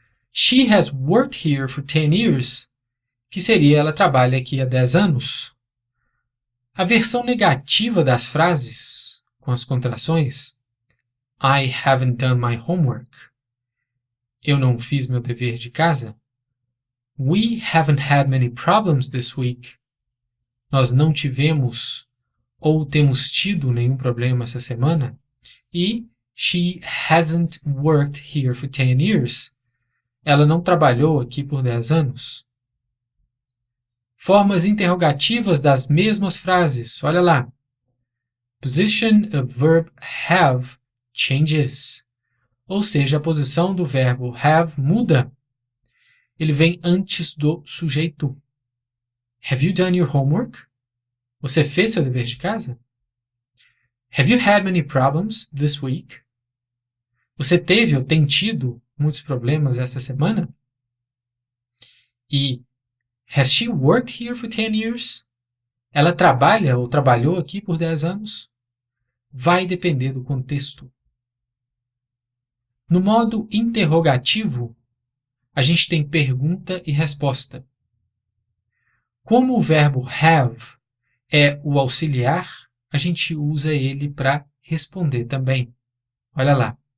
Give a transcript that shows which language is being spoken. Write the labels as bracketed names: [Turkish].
[English] She has worked here for 10 years, [Portuguese] que seria ela trabalha aqui há 10 anos. A versão negativa das frases, com as contrações, [English] I haven't done my homework. [Portuguese] Eu não fiz meu dever de casa. [English] We haven't had many problems this week. [Portuguese] Nós não tivemos ou temos tido nenhum problema essa semana. [English] E she hasn't worked here for 10 years. [Portuguese] Ela não trabalhou aqui por 10 anos. Formas interrogativas das mesmas frases. Olha lá. [English] Position of verb have changes. [Portuguese] Ou seja, a posição do verbo have muda. Ele vem antes do sujeito. [English] Have you done your homework? [Portuguese] Você fez seu dever de casa? [English] Have you had many problems this week? [Portuguese] Você teve ou tem tido muitos problemas esta semana? [English] E has she worked here for 10 years? [Portuguese] Ela trabalha ou trabalhou aqui por 10 anos? Vai depender do contexto. No modo interrogativo, a gente tem pergunta e resposta. Como o verbo have é o auxiliar, a gente usa ele para responder também. Olha lá.